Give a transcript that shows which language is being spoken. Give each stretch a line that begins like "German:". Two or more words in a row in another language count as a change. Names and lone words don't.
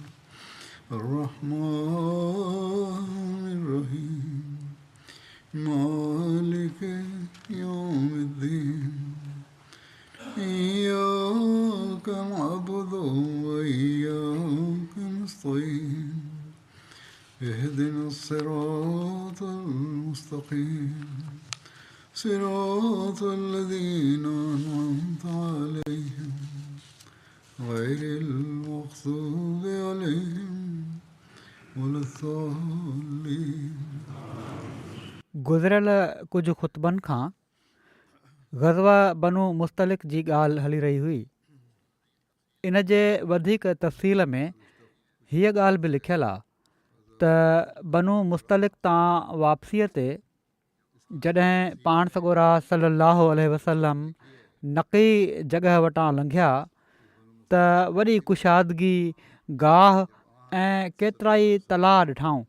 Arabic: الرحمن الرحيم مالك يوم الدين إياك نعبد وإياك نستعين اهدنا الصراط المستقيم صراط الذين أنعمت عليهم غير المغضوب عليهم ولا الضالين.
Sindhi: गुज़िरियल कुझु ख़ुतबनि खां ग़ज़वा बनु मुस्तलिक जी ॻाल्हि हली रही हुई. इन जे वधीक तफ़सील में हीअ ॻाल्हि बि लिखियलु आहे त बनु मुस्तलिक तां वापसीअ ते जॾहिं पाण सॻोरा
Arabic: صلى الله عليه وسلم
Sindhi: नक़ी जॻह वटां लंघिया त वॾी कुशादगी गाह ऐं केतिरा ई तलाउ ॾिठाऊं.